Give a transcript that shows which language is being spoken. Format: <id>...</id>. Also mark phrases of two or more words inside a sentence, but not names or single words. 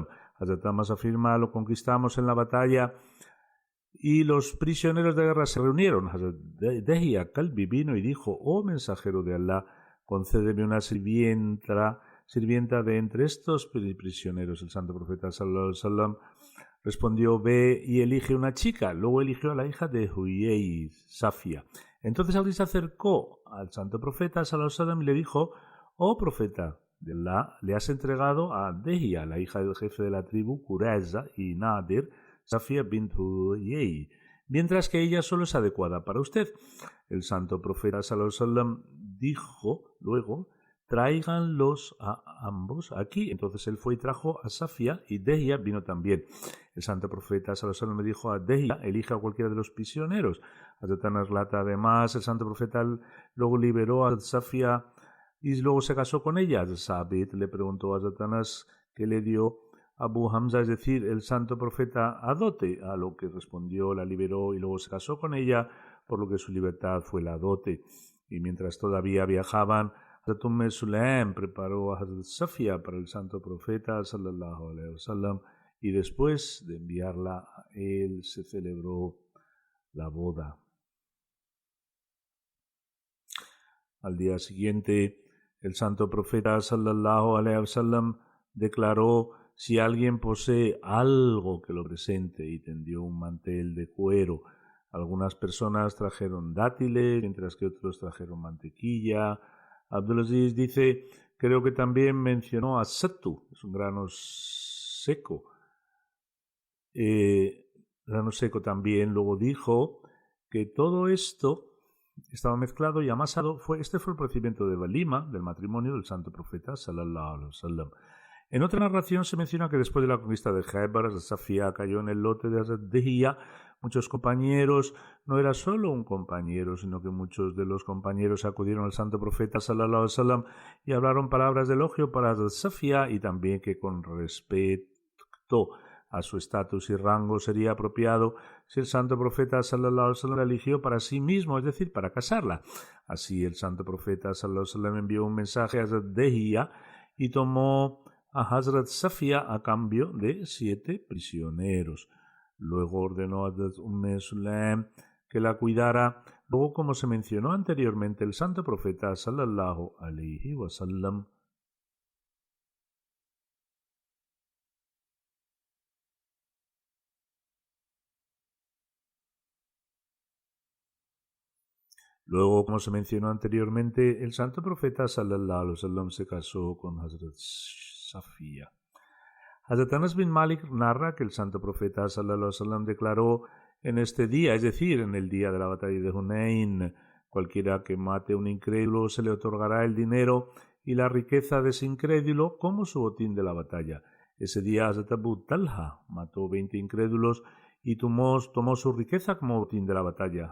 <es>Hazrat Anas afirma: lo conquistamos en la batalla y los prisioneros de guerra se reunieron. Hazrat Dehya Kalbi vino y dijo: oh mensajero de Allah, concédeme una sirvienta de entre estos prisioneros. El santo profeta</es> <ar>صلى الله عليه وسلم</ar> <es>respondió: ve y elige una chica. Luego eligió a la hija de Huyei, Safia. Entonces Abdi se acercó al santo profeta</es> <ar>صلى الله عليه وسلم</ar> <es>y le dijo: oh profeta de Allah, le has entregado a Dehya, la hija del jefe de la tribu Qurayza y Nadir, Safia bint Huyei, mientras que ella solo es adecuada para usted. El santo profeta</es> <ar>صلى الله عليه وسلم</ar> <es>dijo luego: tráiganlos a ambos aquí. Entonces él fue y trajo a Safia, y Dehya vino también. El santo profeta</es> <ar>صلى الله عليه وسلم</ar> <es>me dijo a Dehya: elija a cualquiera de los prisioneros. Hazrat Anas relata además: el santo profeta luego liberó a Safia y luego se casó con ella. Sabit le preguntó a Hazrat Anas qué le dio Abu Hamza, es decir, el santo profeta, a dote, a lo que respondió: la liberó y luego se casó con ella, por lo que su libertad fue la dote. Y mientras todavía viajaban, Hazrat Sulaim preparó a Hazrat Safia para el santo profeta</es> <ar>صلى الله عليه وسلم,</ar> <es>y después de enviarla a él se celebró la boda. Al día siguiente, el santo profeta</es> <ar>صلى الله عليه وسلم</ar> <es>declaró: si alguien posee algo, que lo presente, y tendió un mantel de cuero. Algunas personas trajeron dátiles, mientras que otros trajeron mantequilla. Abdulaziz dice: creo que también mencionó a sattu, es un grano seco. Grano seco también. Luego dijo que todo esto estaba mezclado y amasado. Este fue el procedimiento de Walima, del matrimonio del santo profeta</es> <ar>صلى الله عليه وسلم.</ar> <es>En otra narración se menciona que después de la conquista de Khaybar, Safia cayó en el lote de Hazrat Dehya. Muchos compañeros, no era solo un compañero, sino que muchos de los compañeros acudieron al santo profeta</es> <ar>صلى الله عليه وسلم</ar> <es>y hablaron palabras de elogio para Hazrat Safia, y también que con respecto a su estatus y rango sería apropiado si el santo profeta</es> <ar>صلى الله عليه وسلم</ar> <es>la eligió para sí mismo, es decir, para casarla. Así el santo profeta</es> <ar>صلى الله عليه وسلم</ar> <es>envió un mensaje a Hazrat Dehya y tomó a Hazrat Safia a cambio de 7 prisioneros. Luego ordenó a Hazrat Sulaim que la cuidara. Luego, como se mencionó anteriormente, el santo profeta</es> <ar>صلى الله عليه وسلم</ar> <es>se casó con Hazrat Safia. Hazrat Anas bin Malik narra que el santo profeta</es> <ar>صلى الله عليه وسلم</ar> <es>declaró: en este día, es decir, en el día de la batalla de Hunayn, cualquiera que mate a un incrédulo se le otorgará el dinero y la riqueza de ese incrédulo como su botín de la batalla. Ese día Hazrat Abu Talha mató 20 incrédulos y tomó su riqueza como botín de la batalla.</es>